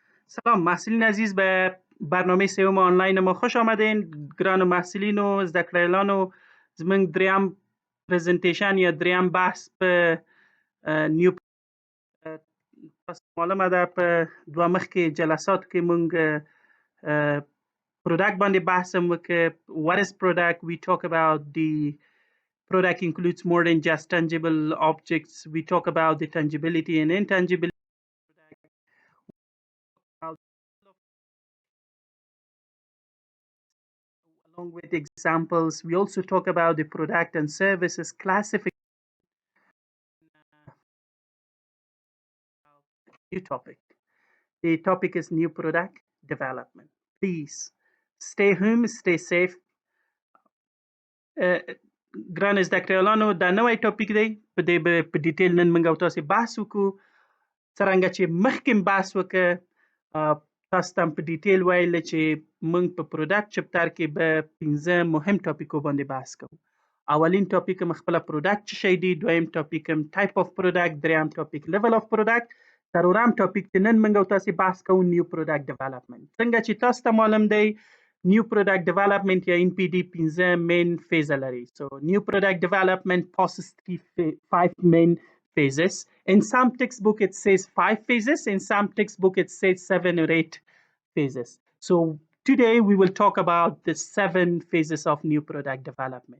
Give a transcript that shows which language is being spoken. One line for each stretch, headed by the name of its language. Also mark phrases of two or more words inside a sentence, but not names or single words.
Persian: سلام محصلین عزیز به برنامه سوم آنلاین ما خوش آمدین.
Pashto: گران محصلین و زدهکړیالان و زموږ دریم پریزنټیشن یا دریم بحث په نیو تاسو معلومه ده په دوه مخکې جلساتو کې مونږ پروډکټ باندې بحث هم وکړ.
English: What is product? We talk about the product includes more than just tangible objects. We talk about the tangibility and intangibility. Along with examples, we also talk about the product and services classification. New topic. The topic is new product development. Please stay home, stay safe.
Pashto: ګران زدهکړیالانو دا نوی ټاپک دی، په دې به په ډیټیل نن موږ او تاسې بحث وکړو. څرنګه چې مخکې بحث وکړه تاسو ته په ډیټیل ویل چې موږ په
English: product chapter
Pashto: کې به 15 مهم ټاپکو باندې بحث کوو. اولین ټاپک هم خپله پروډکټ څه شی دی، دویم ټاپک هم
English: type of product,
Pashto: دریم ټاپک
English: level of product,
Pashto: څلورم ټاپک چې نن موږ او تاسې بحث کوو
English: new product development.
Pashto: څنګه چې تاسو ته معلوم دی
English: new product development
Pashto: یا NPD 15
English: main phase
Pashto: لري.
English: So new product development passes through 5 main phases. In some textbook it says 5 phases, in some textbook it says 7 or 8 phases. So today we will talk about the 7 phases of new product development.